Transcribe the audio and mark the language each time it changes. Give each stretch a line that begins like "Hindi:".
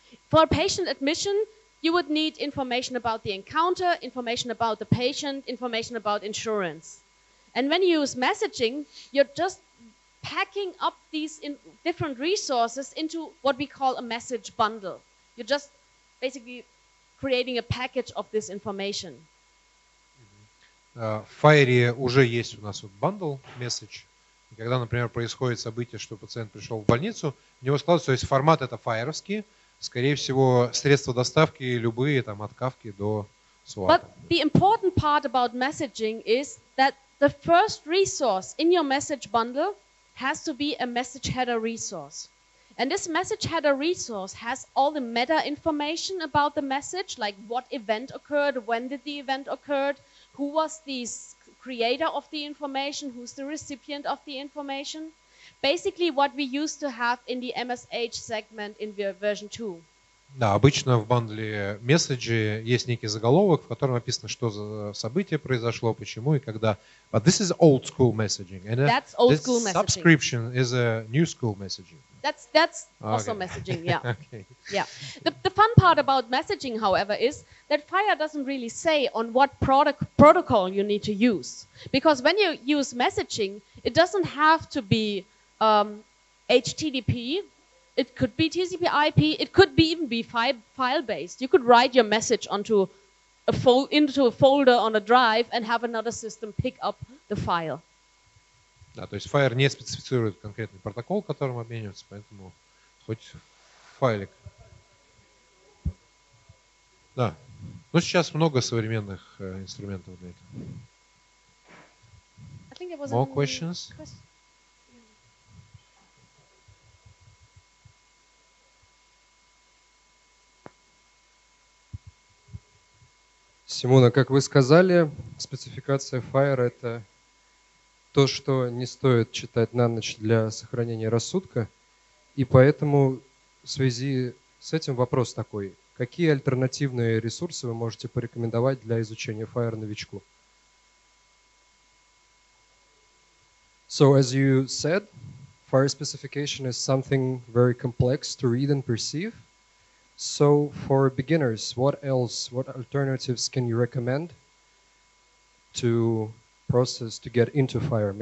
English: For patient admission, you would need information about the encounter, information about the patient, information about insurance. And when you use messaging, you're just packing up these different resources into what we call a message bundle. You're just basically creating a package of this information.
Russian: В FHIR уже есть у нас вот bundle message. И когда, например, происходит событие, что пациент пришел в больницу, у него складывается, то есть формат это FHIR-овский, скорее всего, средства доставки любые, там, от Kafka до SOAP.
English: But the important part about messaging is that the first resource in your message bundle has to be a message header resource. And this message header resource has all the meta information about the message, like what event occurred, when did the event occur, who was the creator of the information, who's the recipient of the information. Basically what we used to have in the MSH segment in version 2.
Russian: Да, обычно в бандле месседжи есть некий заголовок, в котором написано, что за событие произошло, почему и когда.
English: But this is old school messaging. And That's old this school messaging. Subscription is a new school messaging. That's also messaging, yeah. Okay. Yeah. The fun part about messaging, however, is that FHIR doesn't really say on what protocol you need to use. Because when you use messaging, it doesn't have to be HTTP. It could be TCP/IP. It could even be file-based. You could write your message into a folder on a drive and have another system pick up the file.
Russian: Да, то есть FHIR не специфицирует конкретный протокол, которым обмениваются, поэтому хоть файлик. Да. Но сейчас много современных инструментов для этого.
English: More questions?
Russian: Симона, как вы сказали, спецификация FHIR — это то, что не стоит читать на ночь для сохранения рассудка. И поэтому в связи с этим вопрос такой. Какие альтернативные ресурсы вы можете порекомендовать для изучения FHIR новичку?
English: So as you said, FHIR specification is something very complex to read and perceive. So for beginners, what alternatives can you recommend to process to get into FHIR?